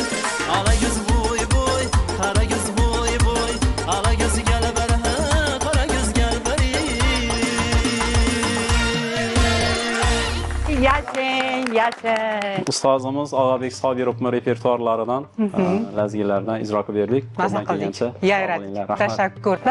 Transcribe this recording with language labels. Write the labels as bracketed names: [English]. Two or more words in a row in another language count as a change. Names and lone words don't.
[Uzbek] Ala göz boy boy, kara göz boy boy, ala gözü gel ber ha, kara göz gel ber. Yaşa. Ustozimiz Og'abek Sobirovning repertuarlaridan, lazgilardan ijro qilib berdik. Maza qildik. Tashakkur.